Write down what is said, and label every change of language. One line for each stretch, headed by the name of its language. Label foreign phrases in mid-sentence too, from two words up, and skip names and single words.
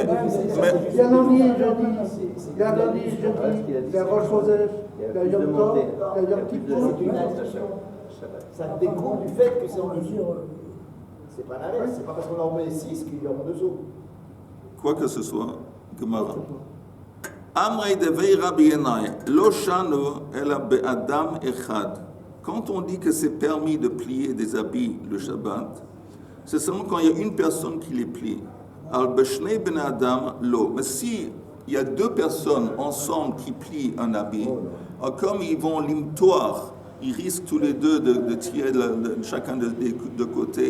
French: Il y a lundi, jeudi, il y a lundi, jeudi, il y a
Hebrew: ראש חודש,
French: il y a
Hebrew: יום טוב,
French: il y a
Hebrew: יום כיפור.
French: C'est une addition. Ça découle du fait que c'est en dessous. C'est pas l'inverse. C'est pas parce qu'on en met 6 qu'il y en a 2 autres. Quoi que ce soit, Gemara.
Hebrew: אמרי דבי רבי ינאי, לא שנו אלא באדם אחד.
French: Quand on dit que c'est permis de plier des habits le Shabbat, c'est seulement quand il y a une personne qui les plie.
Hebrew: אבל בשני בני אדם לא.
French: Mais si il y a 2 personnes ensemble qui plient un habit, comme ils vont l'imtoir, ils risquent tous les deux de tirer chacun de côté.